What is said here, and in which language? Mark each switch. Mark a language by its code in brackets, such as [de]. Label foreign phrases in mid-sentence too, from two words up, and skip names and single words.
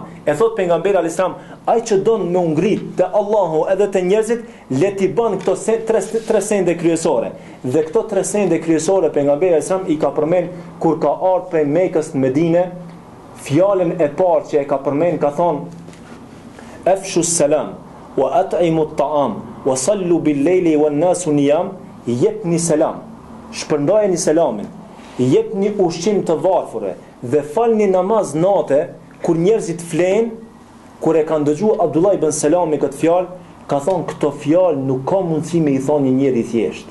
[sq] E thot pejgamberi [ar] عليه السلام, [sq] ai që don me ngrit te Allahu edhe te njerëzit, le t'i bën këto tre sende kryesore. Dhe këto tre sende kryesore pejgamberi [ar] عليه السلام [sq] i ka përmend kur ka ardhur prej Mekës në Medinë, fjalën e parë që e ka përmend ka thonë [ar] أفشوا السلام وأطعموا الطعام وصلوا بالليل والناس نيام, [sq] jepni selam, shpërndajeni selamin, jepni ushqim të varfërve dhe falni namaz natë kur njerëzit flen. Kur e kanë dëgjuar Abdullah ibn Selami këtë fjalë, ka thonë këto fjalë nuk ka mundësi me i thonë një njeri thjesht.